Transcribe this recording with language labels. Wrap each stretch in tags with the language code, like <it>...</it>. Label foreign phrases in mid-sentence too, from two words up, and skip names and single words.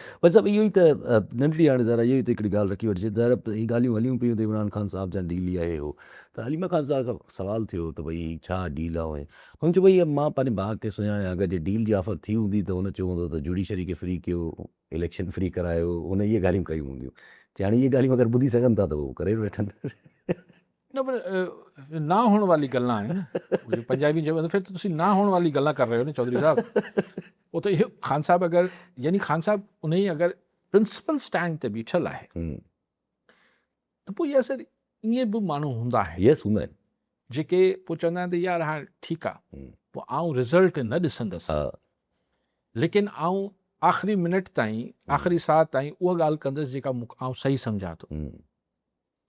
<sd>पर सभु इहो ई त नंढड़ी, हाणे ज़रा इहो ई त हिकिड़ी ॻाल्हि रखी वठिजे, ज़रा ही ॻाल्हियूं हलियूं पियूं त इमरान ख़ान साहिब जा डील आहे हो, त हलीमा ख़ान साहिब खां सवाल थियो त भई छा डील आहे, हुन चयो भई मां पंहिंजे भाउ खे सुञाणिया, अगरि जे डील जी ऑफर थी हूंदी त हुन चयो हूंदो त जुडिशरी खे फ्री कयो, इलेक्शन फ्री करायो, हुन इहे ॻाल्हियूं कयूं हूंदियूं। हाणे इहे ॻाल्हियूं अगरि ॿुधी सघनि था त उहो करे वठनि। न पर</sd> <pa>ਨਾ ਹੋਣ ਵਾਲੀਆਂ ਗੱਲਾਂ</pa> <sd>आहिनि, पंजाबी चवंदा</sd> <pa>ਫਿਰ ਤੋ ਤੁਸੀਂ ਨਾ ਹੋਣ ਵਾਲੀਆਂ ਗੱਲਾਂ ਕਰ ਰਹੇ ਹੋ ਨਾ ਚੌਧਰੀ ਸਾਹਬ।</pa> <hi>वो तो ये खान साहब अगर, यानी खान साहब उन्हें अगर</hi> <en>principle stand</en> <sd>ते बीठल आहे त पोइ इहा असर ईअं बि माण्हू हूंदा आहिनि, यस हूंदा आहिनि, जेके पोइ चवंदा आहिनि त यार हाणे ठीकु आहे, पोइ आउं रिज़ल्ट न ॾिसंदुसि, लेकिन आउं आख़िरी मिनट ताईं, आख़िरी साह ताईं उहा ॻाल्हि कंदुसि जेका आउं सही सम्झां थो।</sd>